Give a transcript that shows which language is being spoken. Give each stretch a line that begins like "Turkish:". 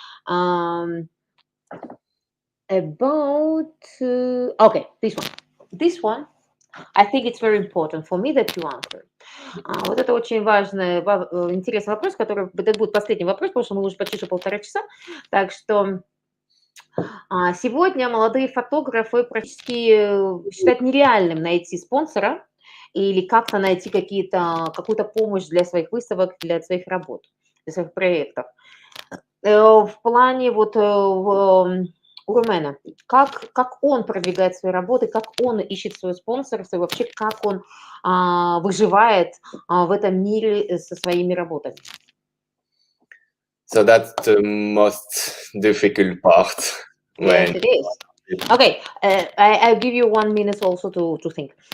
English: About okay, this one. I think it's very important for me that you answer.
Russian: Вот это очень важный, интересный вопрос, который это будет последний вопрос, потому что мы уже почти что 1,5 часа. Так что сегодня молодые фотографы практически считают нереальным найти спонсора или как-то найти какую-то помощь для своих выставок, для своих работ, для своих проектов. В плане вот у Ромена, как он продвигает свои работы, как он ищет свое спонсорство, и вообще как он выживает в этом мире со своими работами.
English: So that's the most difficult part. Yes, it is. Okay, I'll give you 1 minute also to think.